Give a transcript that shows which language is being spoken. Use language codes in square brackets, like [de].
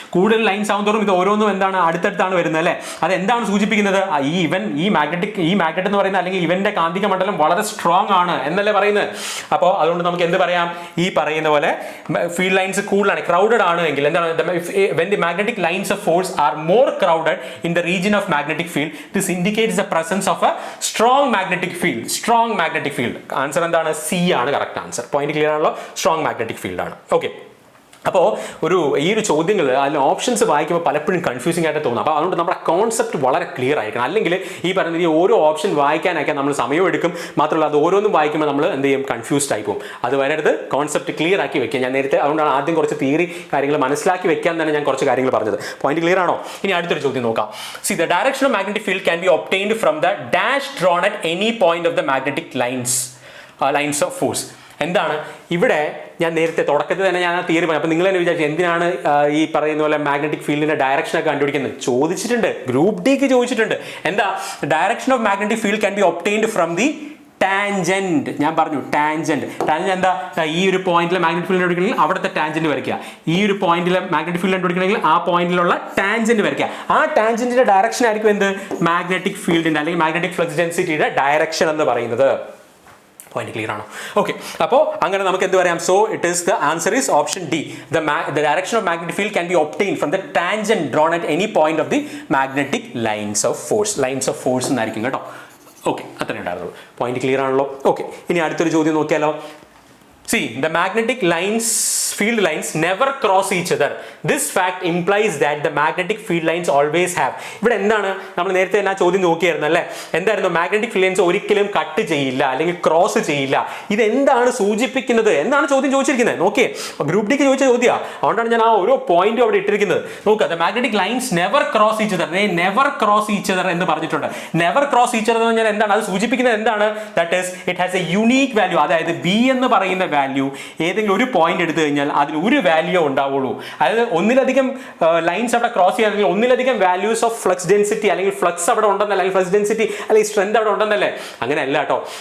[ml] കൂടുതൽ ലൈൻസ് ആവുന്നതോറും ഇത് ഓരോന്നും എന്താണ്? അടുത്തടുത്താണ് വരുന്നത്, അല്ലേ? അത് എന്താണ് സൂചിപ്പിക്കുന്നത്? ഈ മാഗ്നറ്റ് എന്ന് പറയുന്നത്, അല്ലെങ്കിൽ ഇവന്റെ കാന്തിക മണ്ഡലം വളരെ സ്ട്രോങ് ആണ് എന്നല്ലേ പറയുന്നത്. അപ്പോൾ അതുകൊണ്ട് നമുക്ക് എന്ത് പറയാം? ഈ പറയുന്ന പോലെ ഫീൽഡ് ലൈൻസ് കൂടുതലാണ്, ക്രൗഡഡ് ആണ് എങ്കിൽ എന്താണ്? [en] when the magnetic lines of force are more crowded in the region of magnetic field, this indicates the presence of a strong magnetic field. [ml] Answer എന്താണ്? സി ആണ് കറക്റ്റ് ആൻസർ. പോയിന്റ് ക്ലിയർ ആണല്ലോ? Strong magnetic field ആണ്. Okay, അപ്പോൾ ഈ ഒരു ചോദ്യങ്ങൾ അതിൽ options വായിക്കുമ്പോൾ പലപ്പോഴും കൺഫ്യൂസിംഗ് ആയിട്ട് തോന്നും. അപ്പോൾ അതുകൊണ്ട് നമ്മുടെ കോൺസെപ്റ്റ് വളരെ ക്ലിയർ ആയിരിക്കണം. അല്ലെങ്കിൽ ഈ പറയുന്ന ഈ ഓരോ ഓപ്ഷൻ വായിക്കാനൊക്കെ നമ്മൾ സമയം എടുക്കും. മാത്രമല്ല അത് ഓരോന്നും വായിക്കുമ്പോൾ നമ്മൾ എന്ത് ചെയ്യും? കൺഫ്യൂസ്ഡ് ആയി പോകും. അത് വരരുത്, കോൺസെപ്റ്റ് ക്ലിയർ ആക്കി വെക്കുക. ഞാൻ നേരത്തെ അതുകൊണ്ടാണ് ആദ്യം കുറച്ച് തിയറി കാര്യങ്ങൾ മനസ്സിലാക്കി വെക്കാൻ തന്നെ ഞാൻ കുറച്ച് കാര്യങ്ങൾ പറഞ്ഞത്. പോയിന്റ് ക്ലിയർ ആണോ? ഇനി അടുത്തൊരു ചോദ്യം നോക്കാം. [en] See, the direction of magnetic field can be obtained from the dash drawn at any point of the magnetic lines of force. [ml] എന്താണ് ഇവിടെ? ഞാൻ നേരത്തെ തുടക്കത്തിൽ തന്നെ ഞാൻ ആ തിയറി പറഞ്ഞു. അപ്പോൾ നിങ്ങൾ തന്നെ വിചാരിച്ചു എന്തിനാണ് ഈ പറയുന്ന പോലെ മാഗ്നറ്റിക് ഫീൽഡിന്റെ ഡയറക്ഷനൊക്കെ കണ്ടുപിടിക്കുന്നത്? ചോദിച്ചിട്ടുണ്ട്, ഗ്രൂപ്പ് ഡിക്ക് ചോദിച്ചിട്ടുണ്ട്. എന്താ? [en] Direction of magnetic field can be obtained from the tangent. [ml] ഞാൻ പറഞ്ഞു ടാൻജന്റ് എന്താ? ഈ ഒരു പോയിന്റിലെ മാഗ്നറ്റിക് ഫീൽഡ് കണ്ടുപിടിക്കണമെങ്കിൽ അവിടുത്തെ ടാൻജന്റ് വരയ്ക്കുക. ഈ ഒരു പോയിന്റിലെ മാഗ്നറ്റിക് ഫീൽഡ് കണ്ടുപിടിക്കണമെങ്കിൽ ആ പോയിന്റിലുള്ള ടാൻജന്റ് വരയ്ക്കുക. ആ ടാൻജന്റിന്റെ ഡയറക്ഷൻ ആയിരിക്കും എന്ത്? മാഗ്നറ്റിക് ഫീൽഡിന്റെ അല്ലെങ്കിൽ മാഗ്നറ്റിക് ഫ്ലക്സ് ഡെൻസിറ്റിയുടെ ഡയറക്ഷൻ എന്ന് പറയുന്നത്. പോയിന്റ് ക്ലിയർ ആണോ? ഓക്കെ, അപ്പോൾ അങ്ങനെ നമുക്ക് എന്ത് പറയാം? [en] So it is the answer is option D. The direction of magnetic field can be obtained from the tangent drawn at any point of the magnetic lines of force [ml] എന്നായിരിക്കും കേട്ടോ. Okay, അത്രയും ഉണ്ടായിരുന്നുള്ളൂ. Point clear ആണല്ലോ? Okay, ഇനി അടുത്തൊരു ചോദ്യം നോക്കിയാലോ. [en] See, the magnetic field lines never cross each other. This fact implies that the magnetic field lines always have. [ml] ഇവിടെ എന്താണ്? നമ്മൾ നേരത്തെ തന്നെ ആ ചോദ്യം നോക്കിയായിരുന്നു അല്ലേ? എന്തായിരുന്നു? മാഗ്നറ്റിക് ഫീൽഡ് ലൈൻസ് ഒരിക്കലും കട്ട് ചെയ്യില്ല അല്ലെങ്കിൽ ക്രോസ് ചെയ്യില്ല. ഇത് എന്താണ് സൂചിപ്പിക്കുന്നത്? എന്താണ് ചോദ്യം ചോദിച്ചിരിക്കുന്നത്? നോക്കിയേ, ഗ്രൂപ്പ് ഡിക്ക് ചോദിച്ച ചോദ്യമാണ്. അതുകൊണ്ടാണ് ഞാൻ ആ ഓരോ പോയിന്റും അവിടെ ഇട്ടിരിക്കുന്നത്. നോക്കുക, [en] the magnetic lines never cross each other. They never cross each other [ml] എന്ന് പറഞ്ഞിട്ടുണ്ട്. [en] never cross each other [ml] എന്ന് പറഞ്ഞാൽ എന്താണ്? അത് സൂചിപ്പിക്കുന്നത് എന്താണ്? [en] That is, it has a unique value. [ml] അതായത് ബി എന്ന് പറയുന്ന വാല്യൂ, ഏതെങ്കിലും ഒരു പോയിന്റ് എടുത്തു കഴിഞ്ഞാൽ അതിൽ ഒരു വാല്യൂ ഉണ്ടാവുള്ളൂ. അതായത് ഒന്നിലധികം ലൈൻസ് അവിടെ ക്രോസ് ചെയ്യുകയാണെങ്കിൽ ഒന്നിലധികം വാല്യൂസ് ഓഫ് ഫ്ലക്സ് ഡെൻസിറ്റി അല്ലെങ്കിൽ ഫ്ലക്സ് അവിടെ ഉണ്ടെന്നല്ല, അല്ലെങ്കിൽ ഫ്ലക്സ് ഡെൻസിറ്റി അല്ലെങ്കിൽ സ്ട്രെങ്ത് അവിടെ ഉണ്ടെന്നല്ലേ? അങ്ങനെയല്ല കേട്ടോ.